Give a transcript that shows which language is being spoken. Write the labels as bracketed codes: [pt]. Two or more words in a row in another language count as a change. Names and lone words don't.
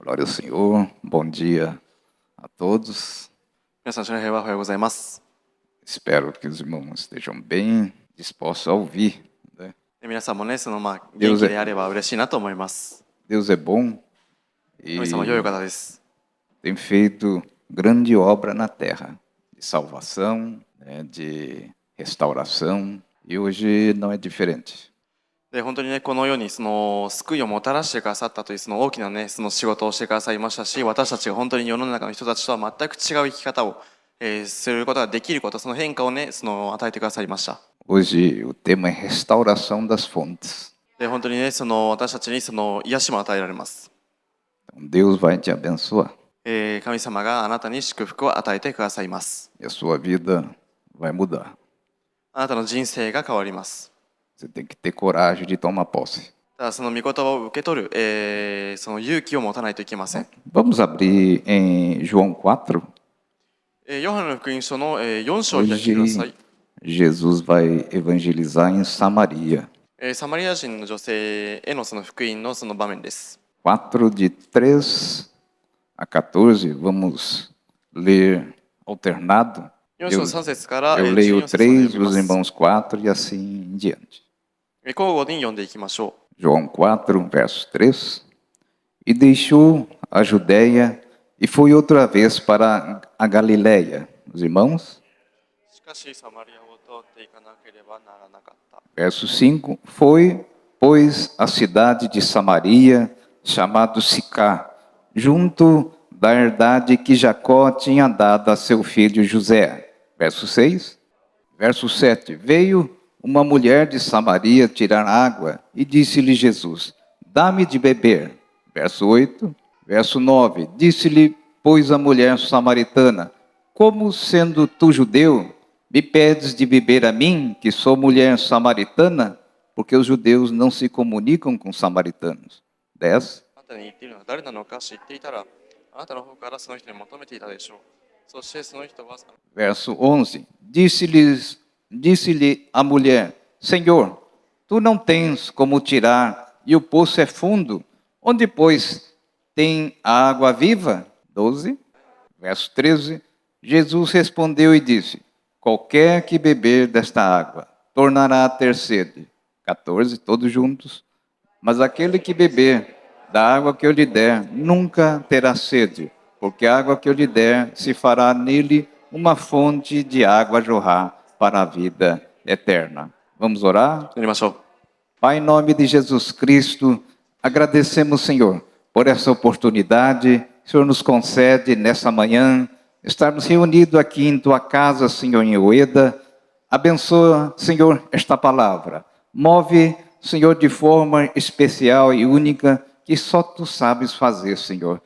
[pt] Glória ao Senhor, bom dia a todos. [ja] 皆さん、主の平和おはようございます。 [pt] Espero que os irmãos estejam bem dispostos a ouvir, né? [ja] 皆さんもね、元気であれば嬉しいなと思います。 [pt] Deus é bom [ja] 神様は良いお方です。 [pt] tem feito grande obra na terra, de salvação, né, de restauração, e hoje não é diferente. [ja] で、本当にね、この世に救いをもたらしてくださったという大きなね、仕事をしてくださいましたし、私たちが本当に世の中の人たちとは全く違う生き方を、することができること、その変化をね、与えてくださいました。 [pt] Hoje o tema é restauração das fontes. [ja] で、本当にね、私たちに癒しも与えられます。 [pt] Então Deus vai te abençoar [ja] 神様があなたに祝福を与えてくださいます。 [pt] e a sua vida vai mudar. [ja] あなたの人生が変わります。 [pt] Você tem que ter coragem de tomar posse. [ja] ただその御言葉を受け取る、その勇気を持たないといけません。 [pt] Vamos abrir em João 4. [ja] ヨハネの福音書の4章を開いてください。 [pt] Jesus vai evangelizar em Samaria. [ja] サマリア人の女性へのその福音のその場面です。 [pt] 4 de 3 a 14, vamos ler alternado. [ja] 4 章3節から [pt] Eu 14 leio [ja] 節まで 3, 読み [pt] os [ja] ます。 [pt] irmãos 4 e assim em diante. [ja] 交互に読んでいきましょ [pt] João 4, verso 3. E deixou a Judéia e foi outra vez para a Galiléia. Os irmãos? [ja] う。しかしサマリアを通っていかなければならなかった。 [pt] Verso 5. Foi, pois, a cidade de Samaria, chamado Sicá, junto da herdade que Jacó tinha dado a seu filho José. Verso 6. Verso 7. Veio uma mulher de Samaria tirar água e disse-lhe Jesus: dá-me de beber. Verso 8. Verso 9. Disse-lhe, pois, a mulher samaritana: como sendo tu judeu, me pedes de beber a mim, que sou mulher samaritana? Porque os judeus não se comunicam com samaritanos. 10. [ja] あなたに言っているのは誰なのか知っていたら、あなたの方からその人に求めていたでしょう。そしてその人は [pt] Verso 11. Disse-lhe a mulher: Senhor, tu não tens como tirar, e o poço é fundo. Onde, pois, tem a água viva? 12. Verso 13. Jesus respondeu e disse: qualquer que beber desta água tornará a ter sede. 14, todos juntos. Mas aquele que beber da água que eu lhe der nunca terá sede, porque a água que eu lhe der se fará nele uma fonte de água a jorrar para a vida eterna. Vamos orar? [ja] やりましょう。 [pt] Pai, em nome de Jesus Cristo, agradecemos, Senhor, por essa oportunidade que o Senhor nos concede nessa manhã, estarmos reunidos aqui em Tua casa, Senhor, em Ueda. Abençoa, Senhor, esta palavra. Move, Senhor, de forma especial e única, que só Tu sabes fazer, Senhor.